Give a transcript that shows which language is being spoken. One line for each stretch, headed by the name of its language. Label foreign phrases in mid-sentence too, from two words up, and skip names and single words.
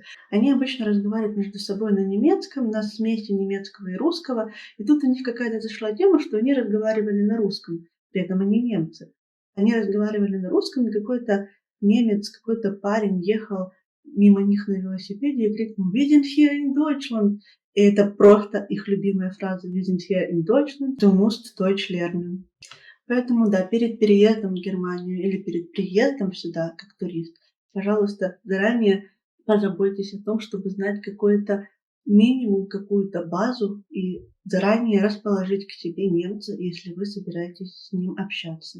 Russian: Они обычно разговаривают между собой на немецком, на смеси немецкого и русского. И тут у них какая-то зашла тема, что они разговаривали на русском. При этом они немцы. Они разговаривали на русском, и какой-то немец, какой-то парень ехал мимо них на велосипеде и крикнул
German: «Wir sind hier in Deutschland!»
Russian: И это просто их любимая фраза
German: «Wir sind hier in Deutschland, du musst Deutsch lernen».
Russian: Поэтому да, перед переездом в Германию или перед приездом сюда как турист, пожалуйста, заранее позаботьтесь о том, чтобы знать какое-то минимум какую-то базу и заранее расположить к себе немца, если вы собираетесь с ним общаться.